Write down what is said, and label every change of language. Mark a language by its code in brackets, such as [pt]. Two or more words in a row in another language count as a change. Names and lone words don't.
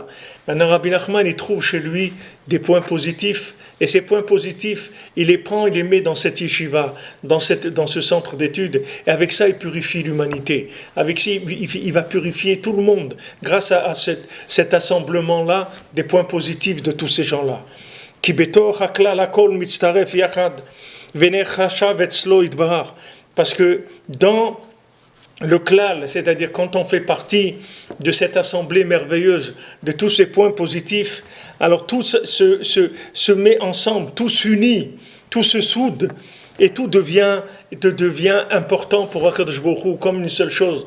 [fr] Maintenant Rabbi Nachman, il trouve chez lui des points positifs, et ces points positifs, il les prend, il les met dans cette yeshiva, dans ce centre d'études, et avec ça il purifie l'humanité. Avec ça il va purifier tout le monde, grâce à cet assemblement-là, des points positifs de tous ces gens-là. [he] כי בתוך הכלל הכל מצטרף יחד, ונעשה חשוב אצלו יתברך. [fr] Parce que dans le klal, c'est-à-dire quand on fait partie de cette assemblée merveilleuse, de tous ces points positifs, alors tout se met ensemble, tout s'unit, tout se soude, et tout devient important pour [he] הקדוש ברוך הוא, [fr] comme une seule chose.